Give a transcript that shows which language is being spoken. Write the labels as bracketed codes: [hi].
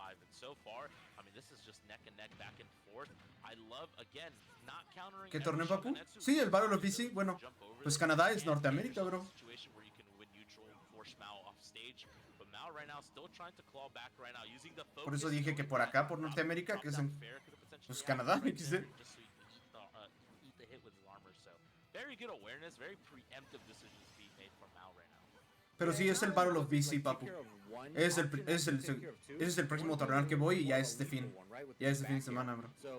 [en] so far, I mean, this is just neck and neck, back and forth. I love, again, not countering. [es] ¿Qué torneo, papu? Sí, el Battle of BC. Bueno, pues Canadá es Norteamérica, bro. [en] Situation where you can win neutral, force Mao off stage, but Mao right now still trying to claw back right now, using the focus. [es] Por eso dije que por acá, por Norteamérica, que es en pues Canadá, XD. [en] Just so you can eat the hit with his armor. So very good awareness, very preemptive decisions being made from Mao right now. [es] Pero sí, es el Battle of BC, papu. Ese es el próximo torneo al que voy y ya es de fin. Ya es de fin de semana, bro.